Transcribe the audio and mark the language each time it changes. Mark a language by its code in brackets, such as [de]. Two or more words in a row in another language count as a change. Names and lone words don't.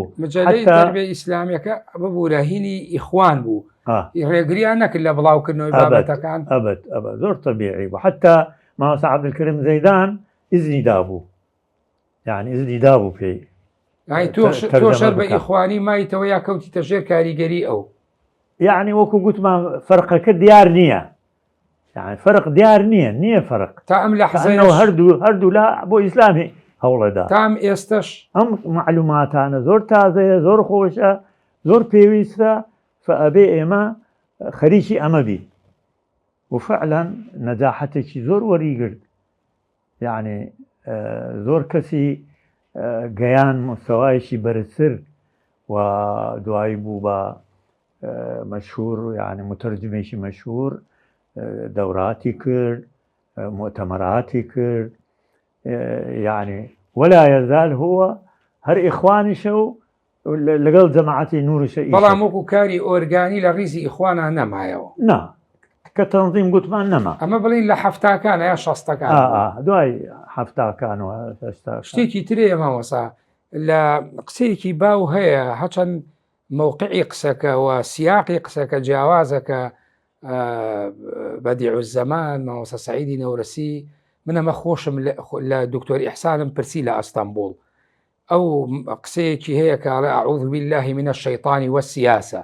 [ckb] مجلەی تەربیە ئیسلامیەکە ببوو رەهینی ئیخوان بوو، ڕێگریان نەکرد لە بڵاوکردنەوەی بابەتەکان. ئەبەت زۆر تەبیعی بوو. حتا مامۆستا عەبدولکەریم زەیدان ئیزنی دابوو، یعنی ئیزنی دابوو پێی، تۆ شەر بە ئیخوانی مایتەوە یا کەوتیتە ژێر کاریگەری ئەو. یعنی وەکو گوتمان فەرقەکە دیار نییە، يعني فرق دیار نییە فرق تا ئەم لە حەزەنەوە هەردوو لا بۆ ئیسلامی هەوڵەدا. تام ئێستش ئەم معلوماتانە زۆر تازەیە، زۆر خۆشە، زۆر پێویستە، فەئەبێ ئێمە خەریکی ئەمە بی. وفعلا نەجاحەتێکی زۆر وەریگرت، یعنی زۆر کەسی گەیان مستەوایشی بەرزتر و دوایی بوو بە مەشهور، یعنی متەرجمێکی مەشهور، دەوراتی کرد، مؤتەمەراتی کرد، یعنی [ar] ولا يزال هو [ckb] هەر ئیخوانیشە و لەگەڵ جەماعەتی نورشە. بەڵام وەکو کاری ئۆرگانی لە ڕیزی ئیخوانە نەمایەوە. نا کە تەنظیم گوتمان نەما، ئەمە بڵین لە هەفتاکانە یا شەستەکان، دوای هەفتاکانەوە. شتێکی ترەیە مامۆستا لە قسەیەکی باو هەیە، هەچەند مووقعی قسەکە و سیاقی قسەکە جیاوازەکە بەدیع الزەمان مامۆستا سەعیدی نەورەسی، من ئەمە خۆشم لە دکتۆر ئیحسانم پرسی لە ئەستەمبوڵ، ئەو قسەیەکی هەیە کە [ar] ئەعوذ بالله من الشەیطان والسیاسە.